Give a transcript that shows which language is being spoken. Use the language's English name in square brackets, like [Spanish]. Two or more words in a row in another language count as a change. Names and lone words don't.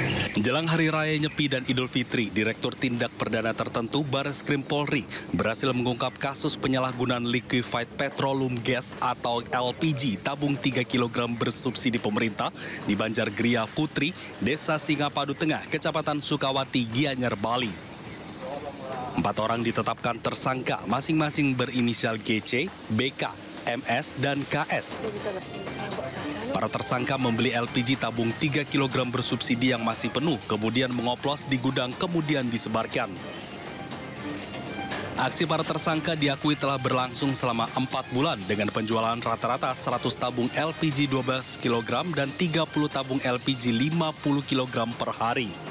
[Indonesian] Jelang Hari Raya Nyepi dan Idul Fitri, Direktur Tindak Perdana Tertentu Bareskrim Polri berhasil mengungkap kasus penyalahgunaan liquefied petroleum gas atau LPG tabung 3 kg bersubsidi pemerintah di Banjargria Putri, Desa Singapadu Tengah, Kecamatan Sukawati, Gianyar, Bali. 4 orang ditetapkan tersangka, masing-masing berinisial GC, BK, MS, dan KS. Para tersangka membeli LPG tabung 3 kg bersubsidi yang masih penuh, kemudian mengoplos di gudang, kemudian disebarkan. Aksi para tersangka diakui telah berlangsung selama 4 bulan dengan penjualan rata-rata 100 tabung LPG 12 kg dan 30 tabung LPG 50 kg per hari.